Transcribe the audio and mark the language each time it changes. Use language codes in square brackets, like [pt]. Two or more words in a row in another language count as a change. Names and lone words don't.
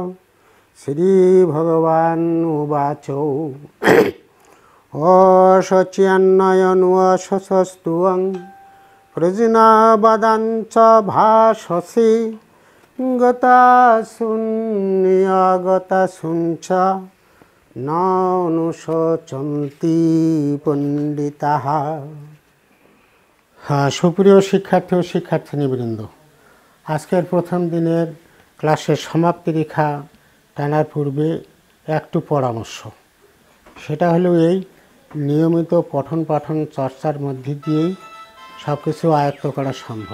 [sa] শ্রীভগবানুবাচ অশচ্যান্নয়নুশস্তুং প্রজ্ঞাবাদাঞ্চ ভাষসে গতাশুন্যগতাশুঞ্চ ন অনুশোচন্তি পণ্ডিতাः। [bn] সুপ্রিয় শিক্ষার্থী ও শিক্ষার্থিনীবৃন্দ, আজকের প্রথম দিনের ক্লাসের সমাপ্তি রেখা টানার পূর্বে একটু পরামর্শ। সেটা হলো এই, নিয়মিত পঠন পাঠন চর্চার মধ্যে দিয়েই সব কিছু আয়ত্ত করা সম্ভব।